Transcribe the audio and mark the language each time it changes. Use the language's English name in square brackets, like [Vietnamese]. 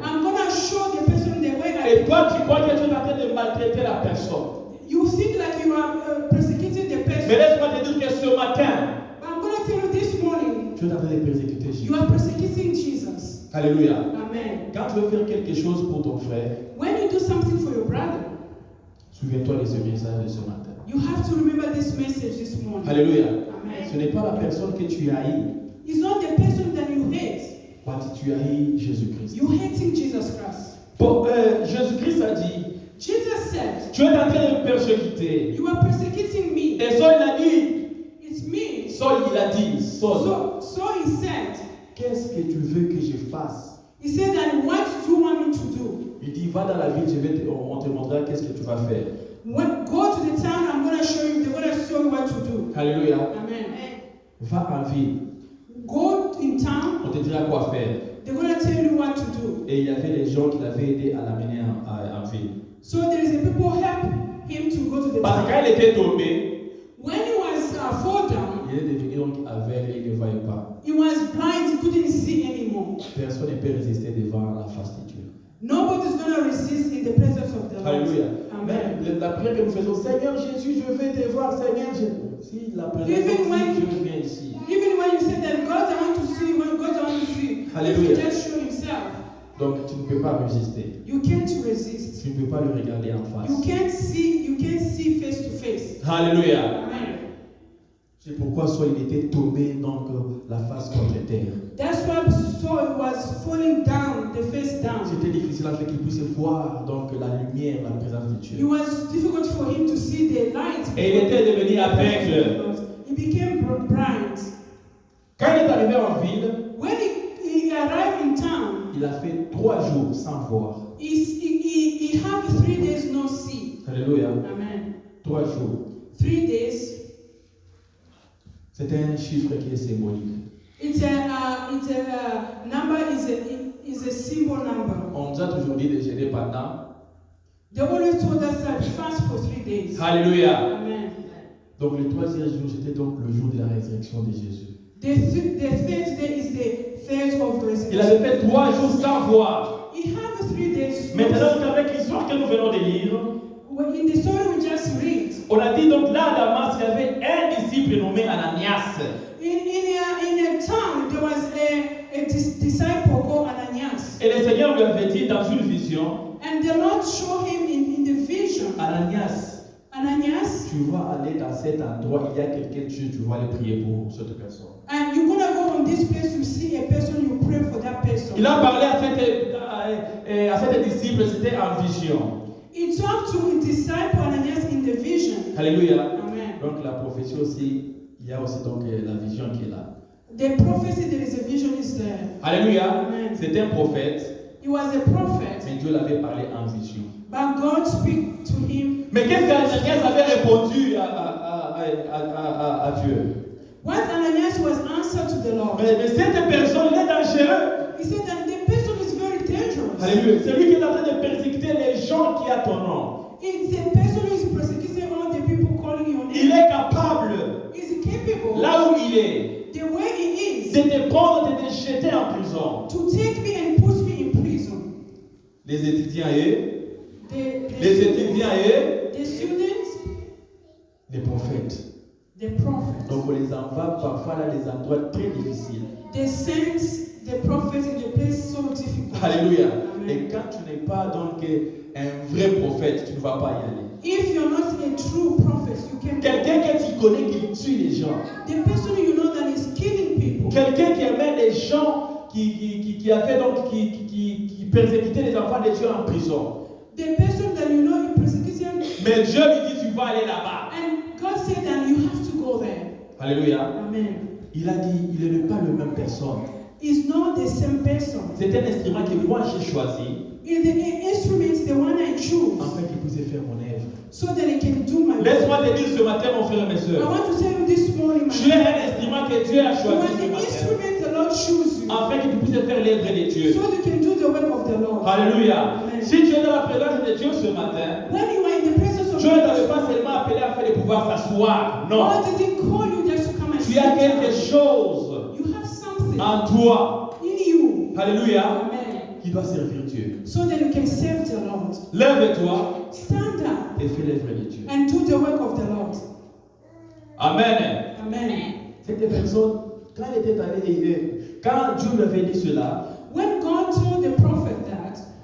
[English] I'm gonna show the person the way [French] Et [English] I. [French] toi, tu crois que tu es en train de maltraiter la personne. [English] You think like you are persecuting the [French] Mais [English] person. [French] laisse-moi te dire que ce matin, [English] But I'm gonna tell you this morning, [French] tu es en train de persécuter Jésus. [English] you are persecuting Jesus. [French] Alléluia. Amen. Quand tu veux faire quelque chose pour ton frère, [English] When you do something for your brother, [French] souviens-toi de ce message de ce matin. [English] you have to remember this message this morning. [French] Alléluia. Amen. Ce n'est pas la personne que tu haïs, [English] It's not the person that you hate. [French] mais tu haïs Jésus-Christ. [English] You hating Jesus Christ. [French] Jésus-Christ a dit, [English] Jesus said, [French] tu es en train de me persécuter. [English] you are persecuting me. [French] Et Saul il a dit, [English] It's me. [French] Saul il a dit, Saul, [English] So he said, [French] qu'est-ce que tu veux que je fasse? [English] he said that what do you want me to do? [French] Il dit, va dans la ville, on te montrera qu'est-ce que tu vas faire. [English] When, go to the town, I'm going to show you, they're going to show you what to do. [French] Alléluia. Amen. Va en ville, [English] Go in town, [French] on te dira quoi faire. [English] they're going to tell you what to do. [French] Et il y avait des gens qui l'avaient aidé à l'amener en ville. [English] So there is a people help him to go to the [French] Parce que quand il était tombé, [English] When he was fall down, [French] il est devenu donc aveugle et il ne voyait pas. [English] he was blind, he couldn't see anymore. [French] Personne ne peut résister devant la face de Dieu. [English] Nobody's going to resist in the presence of the Lord. [French] Alléluia. Amen. Même la prière que nous faisons, Seigneur Jésus, je veux te voir, Seigneur Jésus. Si la présence [English] Even when- [French] de Dieu vient ici, [English] Even when you say that God, I want to see, when God, I want to see, Hallelujah. if he just show himself, [French] donc tu ne peux pas résister. [English] you can't resist. [French] Tu ne peux pas le regarder en face. [English] You can't see face to face. [French] Alléluia. Amen. C'est pourquoi Saul il était tombé donc la face contre terre. [English] That's why Saul was falling down, the face down. [French] C'était difficile afin qu'il puisse voir donc la lumière, la présence de [English] It [French] Dieu. [English] was difficult for him to see the light. [French] Et il était devenu aveugle. [English] He became blind. [French] Quand il est arrivé en ville, [English] When he arrived in town, [French] il a fait 3 jours sans voir. [English] he had 3 days no see. [French] Alléluia. Amen. 3 jours. [English] 3 days. [French] C'est un chiffre qui est symbolique. [English] It's a number is a symbol number. [French] On nous a toujours dit de jeûner pendant. [English] They always told us that fast for 3 days. [French] Alléluia. Amen. Donc le 3e jour, c'était donc le jour de la résurrection de Jésus. [English] The third day is the third of [French] Il avait [English] resurrection. [French] fait 3 jours sans voir. [English] He had 3 days. [French] Maintenant, avec l'histoire que nous venons de lire, [English] In the story we just read, [French] on a dit donc là à Damas, il y avait un disciple nommé Ananias. [English] in a town there was a disciple called Ananias, [French] Et le Seigneur lui avait dit dans une vision, [English] and the Lord showed him in the vision. [French] Ananias, [English] Ananias, [French] tu vas aller dans cet endroit, il y a quelqu'un, tu vas aller prier pour cette personne. [English] and you're gonna go on this place to see a person. You pray for that person. [French] Il a parlé à cet disciple, c'était en vision. [English] He talked to a disciple Ananias in the vision. [French] Alléluia. Amen. Donc la prophétie aussi, il y a aussi donc la vision qui est là. [English] The prophecy, there is a vision, is there. [French] Alléluia. Amen. C'était un prophète, [English] He was a prophet, [French] mais Dieu l'avait parlé en vision. [English] but God speak to him. [French] Mais qu'est-ce qu'Ananias avait répondu à Dieu? [English] What Ananias was answered to the Lord. [French] Mais cette personne, il est dangereux. [English] He said that the person is very dangerous. [French] Alléluia. C'est lui qui est en train de persécuter les gens qui a ton nom. [English] It's the person who is persecuting all the people calling your [French] Il [English] name. [French] est capable, [English] Is capable, [French] là où il est, [English] the way he is, [French] de te prendre et de te jeter en prison. [English] to take me and put me in prison. [French] Les étudiants et [English] The students, [French] les prophètes. [English] the prophets, [French] Donc on les envoie parfois dans des endroits très difficiles. [English] the saints, the prophets in the place so difficult. [French] Alléluia. Amen. Et quand tu n'es pas donc un vrai prophète, tu ne vas pas y aller. [English] If you're not a true prophet, you can. [French] Quelqu'un que tu connais qui tue les gens. [English] The person you know that is killing people. [French] Quelqu'un qui amène les gens qui a fait donc qui persécutait les enfants de Dieu en prison. [English] The person that you know in persecution. [French] Mais Dieu lui dit tu vas aller là-bas. [English] And God said that you have to go there. [French] Alléluia. Amen. Il a dit il n'est pas la même personne. [English] It's not the same person. [French] C'est un instrument que moi j'ai choisi [English] It's the instrument, the one I choose, [French] afin qu'il puisse faire mon œuvre. [English] so that I can do my work. [French] Laisse-moi te dire ce matin mon frère et mes [English] I [French] soeurs. [English] want to tell you this morning, my [French] Tu es un instrument que Dieu a [English] you [French] choisi ce [English] the [French] matin [English] instrument the Lord chose you, [French] afin que tu puisses faire l'œuvre de Dieu. [English] so you can do the work of the Lord. [French] Alléluia. Amen. Si tu es dans la présence de Dieu ce matin, [English] When you are in the presence of [French] Dieu ne t'avait [English] God, [French] pas seulement appelé afin de pouvoir s'asseoir. Non. [English] God didn't call you just to come and [French] Tu [English] sit [French] as quelque [English] down. [French] chose [English] You have something [French] en toi. [English] in you. [French] Alléluia. Amen. Qui doit servir Dieu. [English] So that you can serve the Lord. [French] Lève-toi [English] Stand up [French] et fais l'œuvre de Dieu. [English] and do the work of the Lord. [French] Amen. Amen. Cette personne, quand elle était allée, quand Dieu lui avait dit cela, [English] When God told the prophet that,